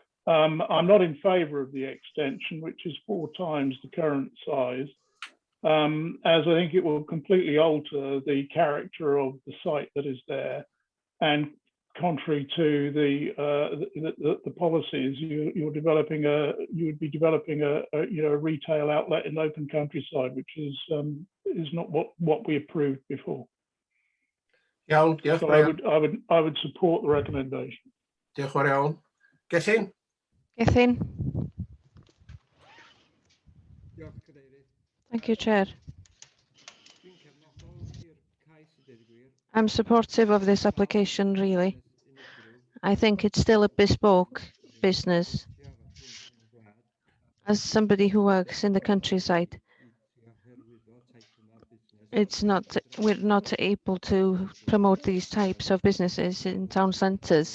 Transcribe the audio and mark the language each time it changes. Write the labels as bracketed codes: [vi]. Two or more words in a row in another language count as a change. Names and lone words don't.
[en] I'm not in favour of the extension, which is 4 times the current size, as I think it will completely alter the character of the site that is there, and contrary to the policies, you would be developing a retail outlet in the open countryside, which is not what we approved before. [cy] Iawn, diolch [en] So Brian. I would support the recommendation. [cy] Diolch yn fawr iawn. Gethin? Gethin. [en] Thank you, Chair. I'm supportive of this application, really. I think it's still a bespoke business. As somebody who works in the countryside, we're not able to promote these types of businesses in town centres.